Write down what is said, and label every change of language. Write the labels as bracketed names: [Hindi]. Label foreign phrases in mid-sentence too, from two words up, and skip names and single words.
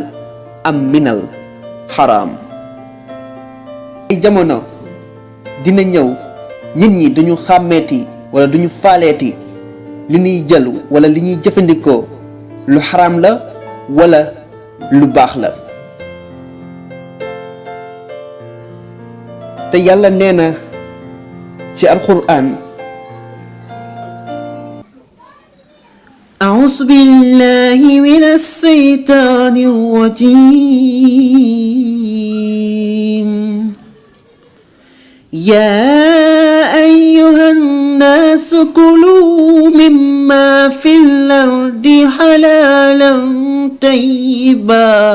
[Wolof] am [Arabic] من الحرام [Wolof] ay jamono dina ñëw nit ñi duñu xàmmeeti wala duñu faaleeti li ñuy jël wala li ñuy jëfandikoo lu xaraam la wala lu baax la te yàlla nee na ci alquraan [Arabic] أعوذ بالله من الشيطان الرجيم يا أيها الناس كلوا مما في الأرض حلالا طيبا